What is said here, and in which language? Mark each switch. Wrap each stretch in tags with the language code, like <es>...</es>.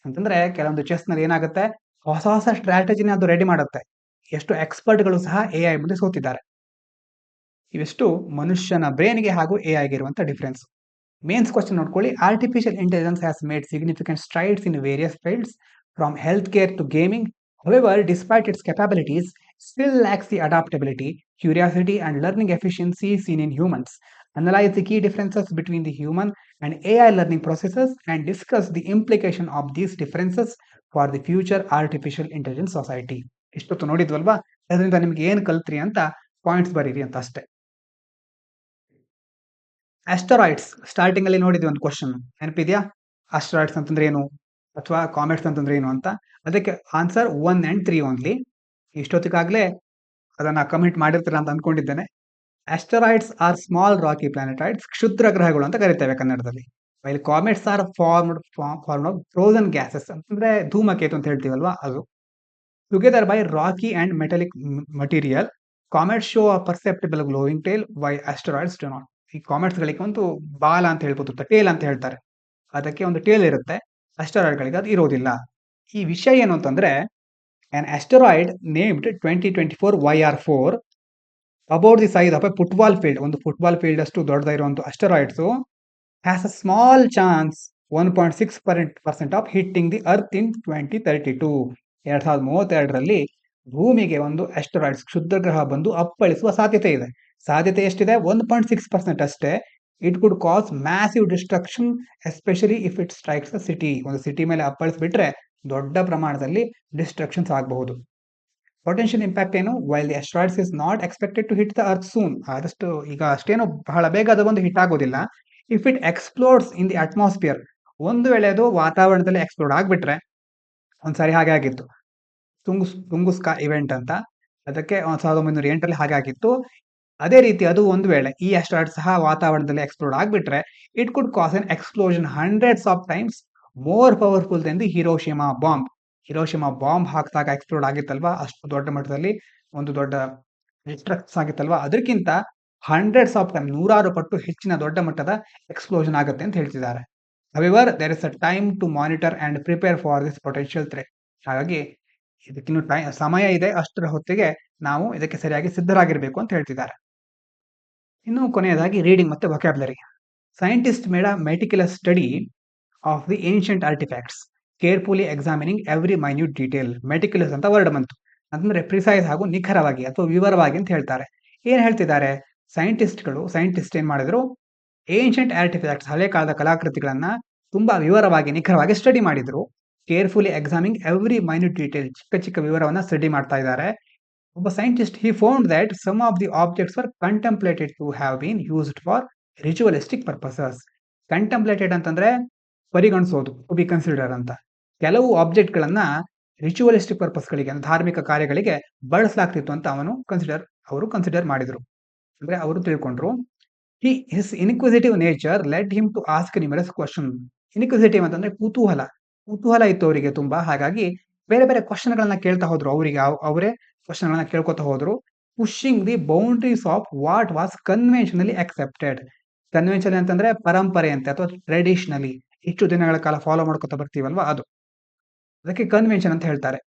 <kn>ಅಂತಂದ್ರೆ ಕೆಲವೊಂದು ಚೆಸ್ ನಲ್ಲಿ ಏನಾಗುತ್ತೆ, ಹೊಸ ಹೊಸ ಸ್ಟ್ರಾಟಜಿನ ಅದು ರೆಡಿ ಮಾಡುತ್ತೆ. ಎಷ್ಟು ಎಕ್ಸ್ಪರ್ಟ್ಗಳು ಸಹ AI ಮುಂದೆ ಸೋತಿದ್ದಾರೆ. ಇವೆಷ್ಟು ಮನುಷ್ಯನ ಬ್ರೈನ್ಗೆ ಹಾಗೂ AI ಗೆ ಇರುವಂತ ಡಿಫರೆನ್ಸ್. ಮೇನ್ಸ್ ಕ್ವಶನ್ ನೋಡ್ಕೊಳ್ಳಿ.</kn> <en>Artificial intelligence has made significant strides in various fields from health care to gaming. However, despite its capabilities, still lacks the adaptability, curiosity, and learning efficiency seen in humans. Analyze the key differences between the human and AI learning processes and discuss the implication of these differences for the future artificial intelligence society.</en> <kn>ಇಷ್ಟೊತ್ತು ನೋಡಿದ್ವಲ್ವಾ, ಅದರಿಂದ ನಿಮ್ಗೆ ಏನ್ ಕಲ್ತ್ರಿ ಅಂತ points ಬರೀರಿ ಅಂತ ಅಷ್ಟೇ. ಆಸ್ಟರಾಯ್ಡ್ಸ್ starting ಅಲ್ಲಿ ನೋಡಿದ್ವಿ ಒಂದು ಕ್ವಶನ್, ನೆನಪಿದ್ಯಾ? ಆಸ್ಟರಾಯ್ಡ್ಸ್ ಅಂತಂದ್ರೆ ಏನು ಅಥವಾ ಕಾಮೆಟ್ಸ್ ಅಂತಂದ್ರೆ ಏನು ಅಂತ. ಅದಕ್ಕೆ ಆನ್ಸರ್ 1 and 3 ಓನ್ಲಿ. ಇಷ್ಟೊತ್ತಿಗಾಗ್ಲೇ ಅದನ್ನ ಕಮೆಂಟ್ ಮಾಡಿರ್ತೀರ ಅಂತ ಅನ್ಕೊಂಡಿದ್ದೇನೆ.</kn> <en>asteroids are small rocky planetoids,</en> <kn>ಕ್ಷುದ್ರ ಗ್ರಹಗಳು ಅಂತ ಕರಿತೇವೆ ಕನ್ನಡದಲ್ಲಿ.</kn> <en>while comets are formed of frozen gases,</en> <kn>ಅಂತಂದ್ರೆ ಧೂಮಕೇತು ಅಂತ ಹೇಳ್ತೀವಲ್ವಾ ಅದು.</kn> <en>Together by rocky and metallic material, comets show a perceptible glowing tail while asteroids do not.</en> <kn>ಈ ಕಾಮೆಟ್ಸ್ ಗಳಿಗೆ ಒಂದು ಬಾಲ ಅಂತ ಹೇಳ್ಬೋದು, ಟೇಲ್ ಅಂತ ಹೇಳ್ತಾರೆ, ಅದಕ್ಕೆ ಒಂದು ಟೇಲ್ ಇರುತ್ತೆ, ಆಸ್ಟರಾಯ್ಡ್ ಗಳಿಗೆ ಅದು ಇರೋದಿಲ್ಲ. ಈ ವಿಷಯ ಏನು ಅಂತಂದ್ರೆ,</kn> <en>an asteroid named 2024 YR4 about the size of a football field,</en> <kn>ಒಂದು ಫುಟ್ಬಾಲ್ ಫೀಲ್ಡ್ ಅಷ್ಟು ದೊಡ್ಡದಿರುವಂತ ಅಸ್ಟರಾಯ್ಡ್ಸ್</kn> <en>has a small chance 1.6% of hitting the earth in 2032.</en> <kn>2032ರಲ್ಲಿ ಭೂಮಿಗೆ ಒಂದು ಅಸ್ಟರಾಯ್ಡ್ಸ್ ಕ್ಷುದ್ರ ಗ್ರಹ ಬಂದು ಅಪ್ಪಳಿಸುವ ಸಾಧ್ಯತೆ ಇದೆ. ಸಾಧ್ಯತೆ ಎಷ್ಟಿದೆ? 1.6% ಅಷ್ಟೇ.</kn> <en>It could cause massive destruction especially if it strikes a city.</en> <kn>ಒಂದು ಸಿಟಿ ಮೇಲೆ ಅಪ್ಪಳಿಸ್ಬಿಟ್ರೆ ದೊಡ್ಡ ಪ್ರಮಾಣದಲ್ಲಿ ಡಿಸ್ಟ್ರಕ್ಷನ್ಸ್ ಆಗಬಹುದು. ಪೊಟೆನ್ಷಿಯಲ್ ಇಂಪ್ಯಾಕ್ಟ್ ಏನು?</kn> <en>While the asteroids is not expected to hit the earth soon.</en> <kn>ಆದಷ್ಟು ಈಗ ಅಷ್ಟೇನು ಬಹಳ ಬೇಗ ಅದು ಬಂದು ಹಿಟ್ ಆಗೋದಿಲ್ಲ.</kn> <en>if it explores in the atmosphere,</en> <kn>ಒಂದು ವೇಳೆ ಅದು ವಾತಾವರಣದಲ್ಲಿ ಎಕ್ಸ್ಪ್ಲೋರ್ಡ್ ಆಗ್ಬಿಟ್ರೆ, ಒಂದ್ಸಾರಿ ಹಾಗೆ ಆಗಿತ್ತು ತುಂಗುಸ್ಕಾ ಇವೆಂಟ್ ಅಂತ, ಅದಕ್ಕೆ 1908ರಲ್ಲಿ ಹಾಗೆ ಆಗಿತ್ತು. ಅದೇ ರೀತಿ ಅದು ಒಂದು ವೇಳೆ ಈ ಅಸ್ಟ್ರಾಯ್ಡ್ ಸಹ ವಾತಾವರಣದಲ್ಲಿ ಎಕ್ಸ್ಪ್ಲೋರ್ಡ್ ಆಗ್ಬಿಟ್ರೆ,</kn> <en>It could cause an explosion hundreds of times more powerful than the Hiroshima bomb.</en> <kn>Hiroshima bomb ಹಾಕಿದಾಗ ಎಕ್ಸ್ಪ್ಲೋರ್ಡ್ ಆಗಿತ್ತಲ್ವಾ, ಅಷ್ಟು ದೊಡ್ಡ ಮಟ್ಟದಲ್ಲಿ ಒಂದು ದೊಡ್ಡ ಡಿಸ್ಟ್ರಕ್ಟ್ಸ್ ಆಗಿತ್ತಲ್ವಾ, ಅದಕ್ಕಿಂತ</kn> <en>hundreds of time,</en> <kn>ನೂರಾರು ಪಟ್ಟು ಹೆಚ್ಚಿನ ದೊಡ್ಡ ಮಟ್ಟದ ಎಕ್ಸ್ಪ್ಲೋಷನ್ ಆಗುತ್ತೆ ಅಂತ ಹೇಳ್ತಿದ್ದಾರೆ.</kn> <en>However, there is a time to monitor and prepare for this potential threat.</en> <kn>ಹಾಗಾಗಿ ಇದಕ್ಕಿನ್ನು ಸಮಯ ಇದೆ, ಅಷ್ಟರ ಹೊತ್ತಿಗೆ ನಾವು ಇದಕ್ಕೆ ಸರಿಯಾಗಿ ಸಿದ್ಧರಾಗಿರ್ಬೇಕು ಅಂತ ಹೇಳ್ತಿದ್ದಾರೆ. ಇನ್ನು ಕೊನೆಯದಾಗಿ ರೀಡಿಂಗ್ ಮತ್ತೆ vocabulary.</kn> <en>Scientist made a meticulous study of the ancient artefacts, carefully examining every minute detail.</en> <kn>Meticulous ಅಂತ ವರ್ಡ್ ಬಂತು, ಅಂದ್ರೆ ಪ್ರಿಸೈಸ್ ಹಾಗೂ ನಿಖರವಾಗಿ ಅಥವಾ ವಿವರವಾಗಿ ಅಂತ ಹೇಳ್ತಾರೆ. ಏನ್ ಹೇಳ್ತಿದ್ದಾರೆ? ಸೈಂಟಿಸ್ಟ್ ಏನ್ ಮಾಡಿದ್ರು? ಏನ್ಷಿಯಂಟ್ ಆರ್ಟಿಫ್ಯಾಕ್ಟ್ಸ್, ಹಳೆ ಕಾಲದ ಕಲಾಕೃತಿಗಳನ್ನ ತುಂಬಾ ವಿವರವಾಗಿ ನಿಖರವಾಗಿ ಸ್ಟಡಿ ಮಾಡಿದ್ರು.</kn> <en>carefully examining every minute detail,</en> <kn>ಚಿಕ್ಕ ಚಿಕ್ಕ ವಿವರವನ್ನ ಸ್ಟಡಿ ಮಾಡ್ತಾ ಇದ್ದಾರೆ.</kn> <en>ಒಬ್ಬ scientist he found that some of the objects were contemplated to have been used for ritualistic purposes.</en> <kn>ಕಂಟೆಂಪ್ಲೇಟೆಡ್ ಅಂತಂದ್ರೆ ಪರಿಗಣಿಸೋದು,</kn> <en>to be consider</en> <kn>ಅಂತ. ಕೆಲವು ಆಬ್ಜೆಕ್ಟ್ ಗಳನ್ನ ರಿಚುವಲಿಸ್ಟಿಕ್ ಪರ್ಪಸ್ಗಳಿಗೆ, ಧಾರ್ಮಿಕ ಕಾರ್ಯಗಳಿಗೆ ಬಳಸಲಾಗ್ತಿತ್ತು ಅಂತ ಅವರು ಕನ್ಸಿಡರ್ ಮಾಡಿದ್ರು, ಅಂದ್ರೆ ಅವರು ತಿಳ್ಕೊಂಡ್ರು.</kn> <en>His inquisitive nature led him to ask numerous questions.</en> <kn>Inquisitive ಅಂತಂದ್ರೆ ಕುತೂಹಲ ಇತ್ತು ಅವರಿಗೆ ತುಂಬಾ. ಹಾಗಾಗಿ ಬೇರೆ ಬೇರೆ ಕ್ವಶನ್ ಗಳನ್ನ ಕೇಳ್ತಾ ಹೋದ್ರು, ಅವರೇ ಕ್ವಶನ್ ಗಳನ್ನ ಕೇಳ್ಕೊತಾ ಹೋದ್ರು.</kn> <en>Pushing the boundaries of what was conventionally accepted.</en> <kn>Convention ಅಂತಂದ್ರೆ ಪರಂಪರೆಯಂತೆ ಅಥವಾ ಟ್ರೆಡಿಷನಲಿ, ಇಷ್ಟು ದಿನಗಳ ಕಾಲ ಫಾಲೋ ಮಾಡ್ಕೊತಾ ಬರ್ತೀವಲ್ವಾ, ಅದು ಅದಕ್ಕೆ ಕನ್ವೆನ್ಷನ್ ಅಂತ ಹೇಳ್ತಾರೆ.</kn>